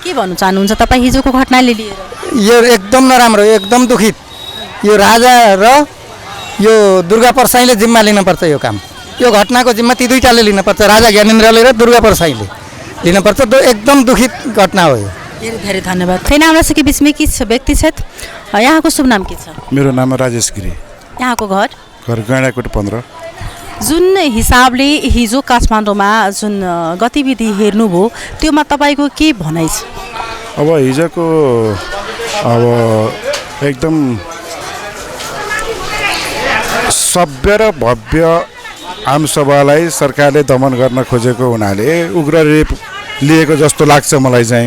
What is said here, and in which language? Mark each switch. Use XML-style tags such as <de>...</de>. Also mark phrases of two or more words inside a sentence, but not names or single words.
<ne>के भन्नु चाहनुहुन्छ तपाईँ हिजोको घटनाले लिएर? यो एकदम नराम्रो, एकदम दुखित। यो राजा र यो दुर्गा परसाईले जिम्मा लिनुपर्छ। यो काम, यो घटनाको जिम्मा ती दुईटाले लिनुपर्छ, राजा ज्ञानेन्द्रले र दुर्गा परसाईले लिनुपर्छ। एकदम दुखित घटना हो यो। धेरै धेरै धन्यवाद।</ne> <mai>फेरि हमरा सबके बीचमे किछु व्यक्ति छथि।</mai> <ne>यहाँको शुभ नाम के छ? मेरो नाम राजेश गिरी। यहाँको घर? घर गैँडाकोट 15। जुन हिसाबले हिजो काठमाडौँमा जुन गतिविधि हेर्नुभयो त्योमा तपाईँको के भनाइ छ? अब हिजोको अब एकदम सभ्य र भव्य आमसभालाई सरकारले दमन गर्न खोजेको हुनाले उग्र रूप लिएको जस्तो लाग्छ मलाई चाहिँ।</ne>